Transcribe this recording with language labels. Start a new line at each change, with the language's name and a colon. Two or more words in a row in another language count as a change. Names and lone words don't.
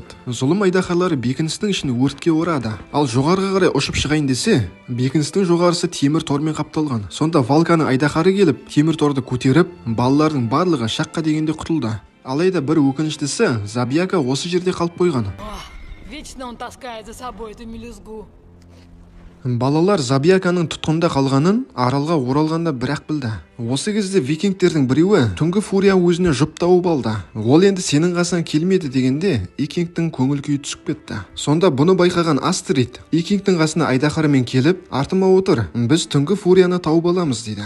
Kazakh: Зұлым айдаһарлары бекіністің ішін өртке орады. Ал жоғарыға қарай ұшып шығайын десе, бекіністің жоғарысы темір тормен қапталған. Сонда Валканың айдаһары келіп, темір торды көтеріп, балалардың барлығы шаққа дегенде құтылды. Алайда бір өкініштісі, Забияка осы жерде қалып қойған.
Russian: Вечно он таскает за собой эту мелюзгу.
Kazakh: Балалар Забияканың тұтқында қалғанын аралға оралғанда бірақ білді. Осы кезде викингтердің біреуі түнгі фурия өзіне жұп тауып алды. Ол енді сенің қасынан келмеді дегенде икингтің көңіл күйі түсіп кетті. Сонда бұны байқаған Астрид икингтің қасына айдаһарымен келіп, артыма отыр, біз түнгі фурияны тауып аламыз дейді.